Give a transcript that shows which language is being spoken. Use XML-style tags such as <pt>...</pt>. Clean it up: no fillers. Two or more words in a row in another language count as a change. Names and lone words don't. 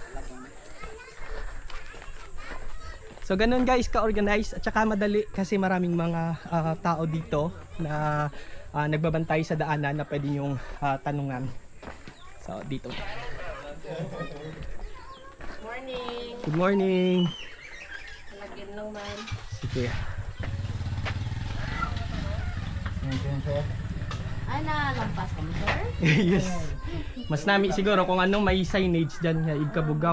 <tl>So ganun guys, ka-organize at saka madali kasi maraming mga tao dito na nagbabantay sa daanan na pwede yung tanungan. So dito.</tl> <en>Morning. Good morning.</en> <tl>Lagyan lang man. Sige. Ay, nalampas ka mo, sir?</tl> <en>Yes.</en> <hil>Mas nami siguro kung ano may signage dyan nga Igkabugaw.</hil>